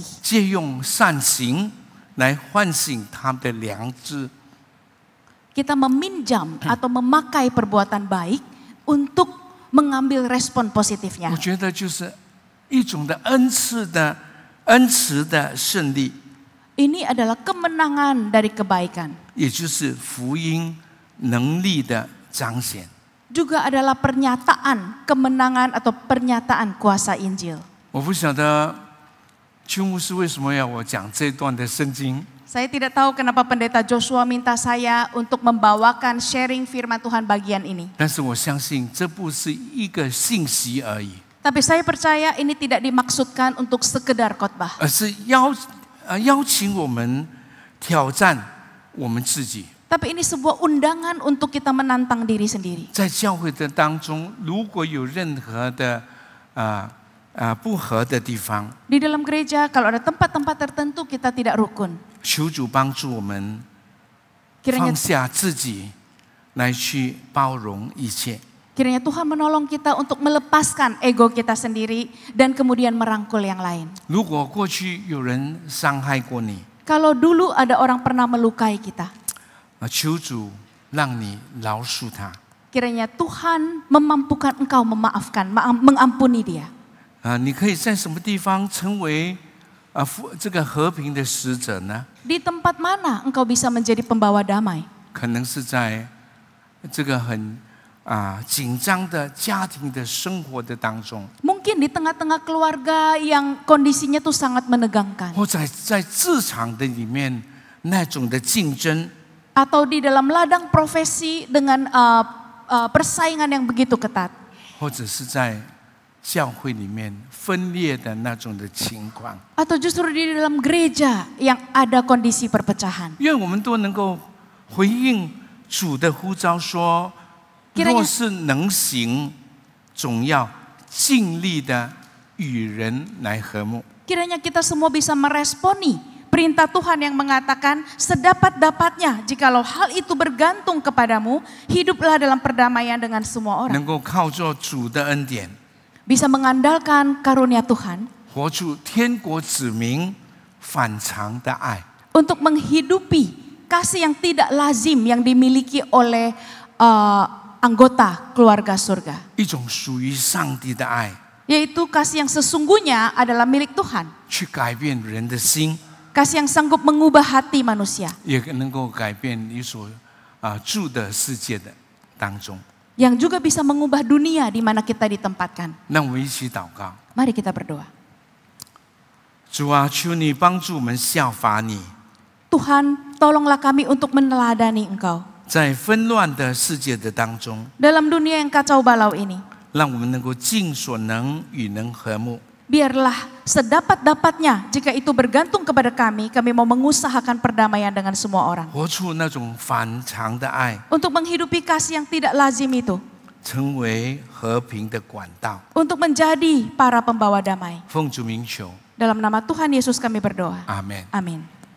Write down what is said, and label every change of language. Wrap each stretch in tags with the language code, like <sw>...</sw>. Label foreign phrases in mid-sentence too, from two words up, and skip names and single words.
<zh>借用善行来唤醒他们的良知。</zh> <id>Kita meminjam atau memakai perbuatan baik untuk mengambil respon positifnya.</id> <zh>我觉得就是一种的恩赐的胜利，</zh> <id>Ini adalah kemenangan dari kebaikan.</id> <zh>也就是福音能力的彰显。</zh> <id>Juga adalah pernyataan kemenangan atau pernyataan kuasa Injil.</id> <zh>我不晓得邱牧师为什么要我讲这段的圣经，</zh> <id>Saya tidak tahu kenapa pendeta Joshua minta saya untuk membawakan sharing firman Tuhan bagian ini.</id> <zh>但是我相信这不是一个信息而已，</zh> <id>Tapi saya percaya ini tidak dimaksudkan untuk sekedar khotbah.</id> <zh>而是邀请我们挑战我们自己。</zh> <id>Tapi ini sebuah undangan untuk kita menantang diri sendiri.</id> <zh>在教会的当中，如果有任何的不合的地方，</zh> <id>Di dalam gereja kalau ada tempat-tempat tertentu kita tidak rukun.</id> <zh>求主帮助我们</zh> <id>Kiranya</id> <zh>放下自己，来去包容一切。</zh> <id>Kiranya Tuhan menolong kita untuk melepaskan ego kita sendiri dan kemudian merangkul yang lain.</id> <zh>如果过去有人伤害过你，</zh> <id>Kalau dulu ada orang pernah melukai kita,</id> <zh>求主让你饶恕他。</zh> <id>kiranya Tuhan memampukan engkau memaafkan, mengampuni dia.</id> <zh>你可以在什么地方成为这个和平的使者呢？</zh> <id>Di tempat mana engkau bisa menjadi pembawa damai?</id> <zh>可能是在这个很紧张的家庭的生活的当中，</zh> <id>Mungkin di tengah-tengah keluarga yang kondisinya tuh sangat menegangkan.</id> <zh>或者在职场的里面那种的竞争，</zh> <id>Atau di dalam ladang profesi dengan persaingan yang begitu ketat.</id> <zh>或者是在教会里面分裂的那种的情况。</zh> <id>Atau justru di dalam gereja yang ada kondisi perpecahan.</id> <zh>愿我们都能够回应主的呼召说， 若是能行，总要尽力的与人来和睦。</zh> <id>Kiranya kita semua bisa meresponi perintah Tuhan yang mengatakan sedapat-dapatnya jikalau hal itu bergantung kepadamu, hiduplah dalam perdamaian dengan semua orang.</id> <zh>能够靠着主的恩典，</zh> <id>Bisa mengandalkan karunia Tuhan,</id> <zh>活出天国子民反常的爱。</zh> <id>untuk menghidupi kasih yang tidak lazim yang dimiliki oleh anggota keluarga surga.</id> <zh>一种属于上帝的爱，</zh> <id>Yaitu kasih yang sesungguhnya adalah milik Tuhan.</id> <zh>去改变人的心，</zh> <id>Kasih yang sanggup mengubah hati manusia.</id> <zh>也能够改变你所住的世界的当中。</zh> <id>Yang juga bisa mengubah dunia di mana kita ditempatkan.</id> <zh>让我们一起祷告。</zh> <id>Mari kita berdoa.</id> <zh>主啊，求你帮助我们效法你，</zh> <id>Tuhan, tolonglah kami untuk meneladani Engkau.</id> <zh>在纷乱的世界的当中，</zh> <id>Dalam dunia yang kacau balau ini,</id> <zh>让我们能够尽所能与人和睦，</zh> <id>biarlah sedapat-dapatnya jika itu bergantung kepada kami mau mengusahakan perdamaian dengan semua orang.</id> <zh>活出那种反常的爱，</zh> <id>Untuk menghidupi kasih yang tidak lazim itu.</id> <zh>成为和平的管道。</zh> <id>Untuk menjadi para pembawa damai.</id> <zh>奉主名求，</zh> <id>Dalam nama Tuhan Yesus kami berdoa.</id> <zh>阿门。</zh> <id>Amin.</id>